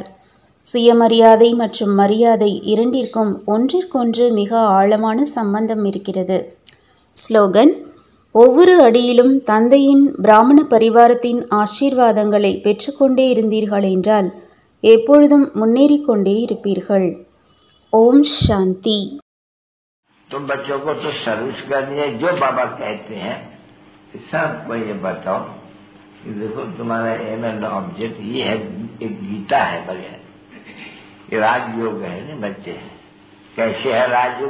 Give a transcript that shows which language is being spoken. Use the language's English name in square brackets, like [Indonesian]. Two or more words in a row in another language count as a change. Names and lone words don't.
[Tamil] சுயமரியாதை மற்றும் மரியாதை இரண்டிற்கும் ஒன்றிற்கொன்று மிக ஆழமான சம்பந்தம் இருக்கிறது. ஸ்லோகன்: ஒவ்வொரு அடியிலும் தந்தையின் பிராமண பரிவாரத்தின் ஆசீர்வாதங்களை பெற்றுக்கொண்டே இருந்தீர்கள் என்றால் எப்பொழுதும் முன்னேறிக்கொண்டே இருப்பீர்கள். ஓம் சாந்தி. [Hindi] तो बच्चों को तो सर्विस करनी है, जो बाबा कहते हैं सबको ये बताओ कि देखो तुम्हारा [English] aim and object [Hindi] ये है, एक गीता है बगैर ये राजयोग है ना बच्चे। कैसे है राजयोग?